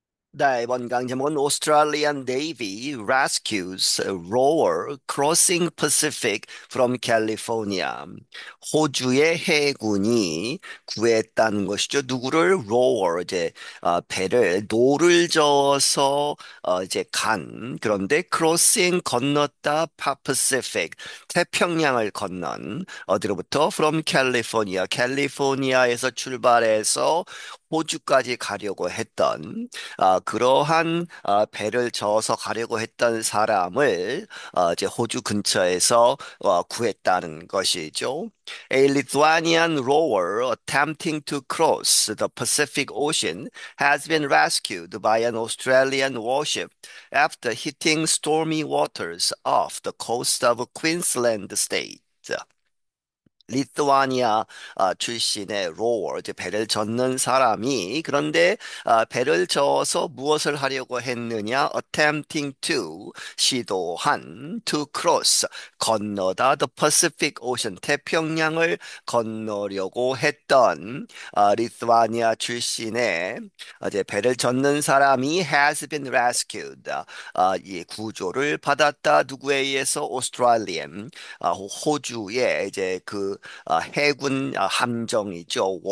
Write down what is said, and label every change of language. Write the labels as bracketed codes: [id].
[ko] 네, 이번 강 제목은 [en] Australian Navy rescues a rower crossing Pacific from California. [ko] 호주의 해군이 구했다는 것이죠. 누구를? rower, 배를 노를 저어서 이제 그런데 crossing 건넜다 Pacific 태평양을 건넌 어디로부터? From California, 캘리포니아에서 출발해서 호주까지 가려고 했던 그러한 배를 저어서 가려고 했던 사람을 이제 호주 근처에서 구했다는 것이죠. [en] A Lithuanian rower attempting to cross the Pacific Ocean has been rescued by an Australian warship after hitting stormy waters off the coast of Queensland state. [ko] 리투아니아 출신의 로워, 이제 배를 젓는 사람이 그런데 배를 저어서 무엇을 하려고 했느냐? [en] attempting to [ko] 시도한 [en] to cross [ko] 건너다 [en] the Pacific Ocean [ko] 태평양을 건너려고 했던 리투아니아 출신의 이제 배를 젓는 사람이 [en] has been rescued [ko] 이 구조를 받았다 누구에 의해서 Australian 호주의 이제 해군 함정이죠.